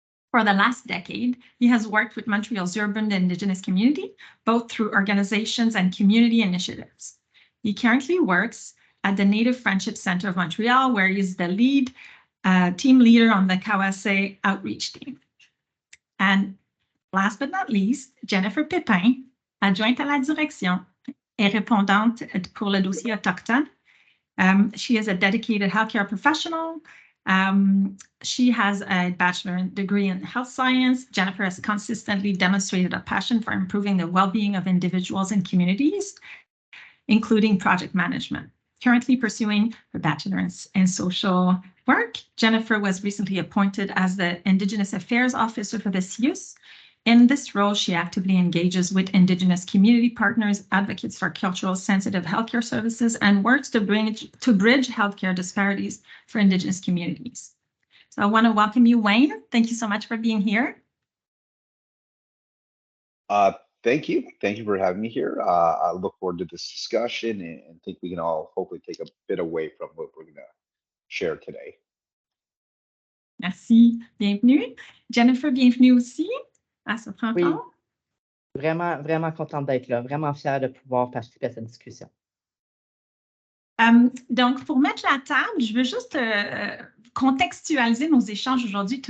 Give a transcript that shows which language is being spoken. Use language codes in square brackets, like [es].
[en] For the last decade, he has worked with Montreal's urban Indigenous community, both through organizations and community initiatives. He currently works at the Native Friendship Center of Montreal, where he is the lead team leader on the Kawase outreach team. And last but not least, Jennifer Pépin, [fr] adjointe à la direction et répondante pour le dossier autochtone. [en] She is a dedicated healthcare professional. She has a bachelor's degree in health science. Jennifer has consistently demonstrated a passion for improving the well-being of individuals and communities, including project management. Currently pursuing her bachelor's in social work, Jennifer was recently appointed as the Indigenous Affairs Officer for the CIUS. In this role, she actively engages with Indigenous community partners, advocates for cultural sensitive healthcare services, and works to bridge healthcare disparities for Indigenous communities. So I want to welcome you, Wayne. Thank you so much for being here. Thank you. Thank you for having me here. I look forward to this discussion and think we can all hopefully take a bit away from what we're going to share today. [fr] Merci. Bienvenue. Jennifer, bienvenue aussi à cette rencontre. Oui. Vraiment contente d'être là. Vraiment fière de pouvoir participer à cette discussion. Donc, pour mettre la table, je veux juste contextualiser nos échanges aujourd'hui.